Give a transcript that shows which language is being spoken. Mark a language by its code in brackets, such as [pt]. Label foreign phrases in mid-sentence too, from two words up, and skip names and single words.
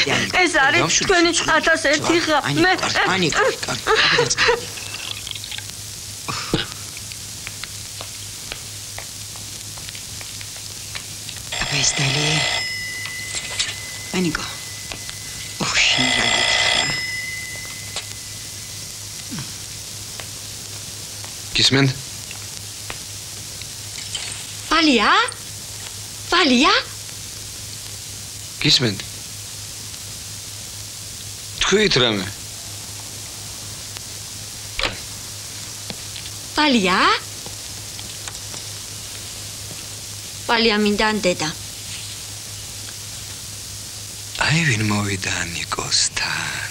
[ka] ეს არის თქვენი 1001 ღამე. ანიკო. Besteli. Aniko. Kismen? Valia? Kismen? Თქვით რამე? Valia მინდა დედა. აი ვინ მოვიდა ნიკოსთან.